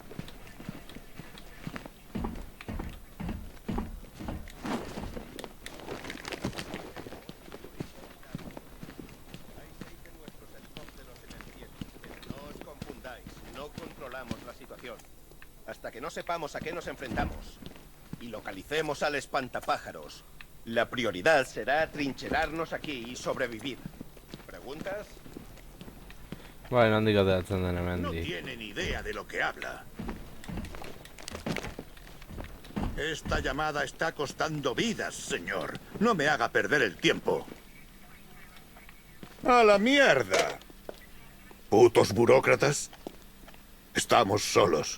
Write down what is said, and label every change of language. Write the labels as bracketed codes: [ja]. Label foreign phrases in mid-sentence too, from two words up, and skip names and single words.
[es] No os confundáis, no controlamos la situación. Hasta que no sepamos a qué nos enfrentamos y localicemos al espantapájaros, la prioridad será trincherarnos aquí y sobrevivir. ¿Preguntas? [eu] Bueno, handik ateratzen den [es] No hemendik. tiene ni idea de lo que habla. Esta llamada está costando vidas, señor. No me haga perder el tiempo. ¡A la mierda! ¿Putos burócratas? Estamos solos.